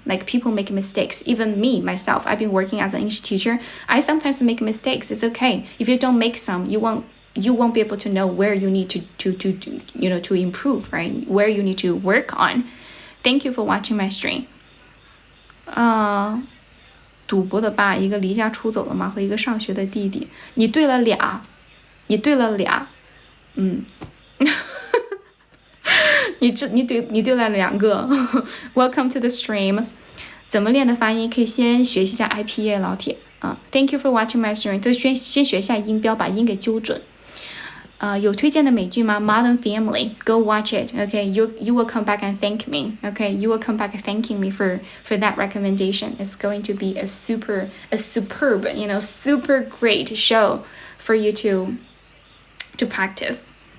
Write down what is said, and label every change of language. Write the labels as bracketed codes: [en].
[en] Like people make mistakes. Even me, myself, I've been working as an English teacher. I sometimes make mistakes. It's okay. If you don't make some, you won't be able to know where you need to improve, right? Where you need to work on. Thank you for watching my stream. [zh] 赌博的爸，一个离家出走的妈和一个上学的弟弟，你对了俩，你对了两个。 [en] Welcome to the stream. [zh] 怎么练的发音？可以先学习一下 IPA 老铁。 [en] Thank you for watching my stream. [zh] 都先学一下音标，把音给纠准。有推荐的美剧吗 [en] ？Modern Family, go watch it. Okay, you will come back and thank me. Okay, you will come back thanking me for that recommendation. It's going to be a superb, super great show for you to practice.